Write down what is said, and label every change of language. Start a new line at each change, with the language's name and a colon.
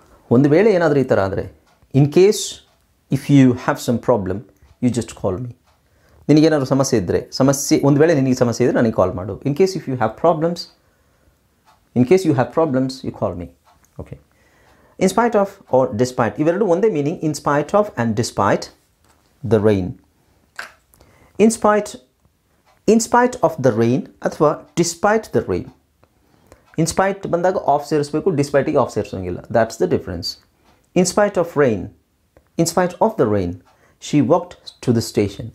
Kannada: ಒಂದು ವೇಳೆ ಏನಾದರೂ ಈ ಥರ ಆದರೆ,
English: In case if you have some problem you just call me.
Kannada: ನಿನಗೇನಾದ್ರು ಸಮಸ್ಯೆ ಇದ್ದರೆ, ಒಂದು ವೇಳೆ ನಿನಗೆ ಸಮಸ್ಯೆ ಇದ್ದರೆ ನನಗೆ ಕಾಲ್ ಮಾಡು.
English: In case if you have problems, in case you have problems you call me. Okay, in spite of or despite,
Kannada: ಇವೆರಡು ಒಂದೇ meaning,
English: in spite of and despite the rain. in spite of the rain ಅಥವಾ despite the rain.
Kannada: in spite ಬಂದಾಗ of ಸೇರಿಸಬೇಕು, ಡಿಸ್ಪೈಟಿಗೆ of ಸೇರಿಸೋಂಗಿಲ್ಲ.
English: that's the difference. in spite of rain, in spite of the rain she walked to the station.